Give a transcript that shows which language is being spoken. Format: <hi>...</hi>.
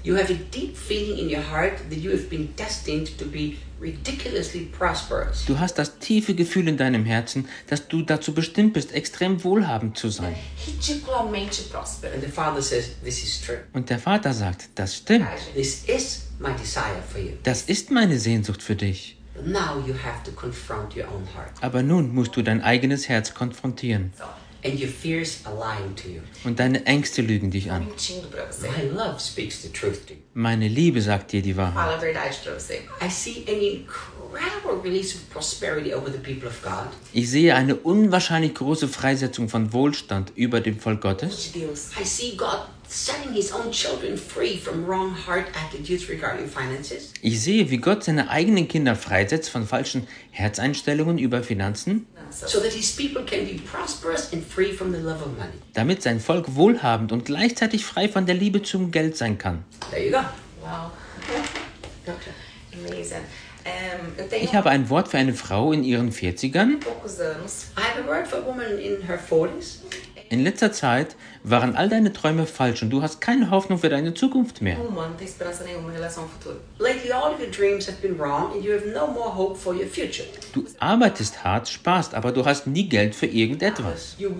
<en>you have a deep feeling in your heart that you have been destined to be ridiculously prosperous.</en> <de>Du hast das tiefe Gefühl in deinem Herzen, dass du dazu bestimmt bist, extrem wohlhabend zu sein.</de> <en>Ridiculously prosperous. And the Father says, this is true.</en> <de>Und der Vater sagt, das stimmt.</de> <en>This is my desire for you.</en> <de>Das ist meine Sehnsucht für dich.</de> <en>Now you have to confront your own heart.</en> <de>Aber nun musst du dein eigenes Herz konfrontieren.</de> <en>And your fears are lying to you.</en> <de>Und deine Ängste lügen dich an.</de> <en>My love speaks the truth to you.</en> <de>Meine Liebe sagt dir die Wahrheit.</de> <en>I see an incredible release of prosperity over the people of God.</en> <de>Ich sehe eine unwahrscheinlich große Freisetzung von Wohlstand über dem Volk Gottes.</de> <en>I see God setting his own children free from wrong heart attitudes regarding finances.</en> <de>Ich sehe, wie Gott seine eigenen Kinder freisetzt von falschen Herzeinstellungen über Finanzen.</de> <en>So that his people can be prosperous and free from the love of money.</en> <de>Damit sein Volk wohlhabend und gleichzeitig frei von der Liebe zum Geld sein kann.</de> <en>There you go. Wow. Amazing.</en> <de>Ich habe ein Wort für eine Frau in ihren 40ern.</de> <en>I have a word for a woman in her 40s.</en> <de>In letzter Zeit waren all deine Träume falsch und du hast keine Hoffnung für deine Zukunft mehr. Du arbeitest hart, sparst, aber du hast nie Geld für irgendetwas.</de>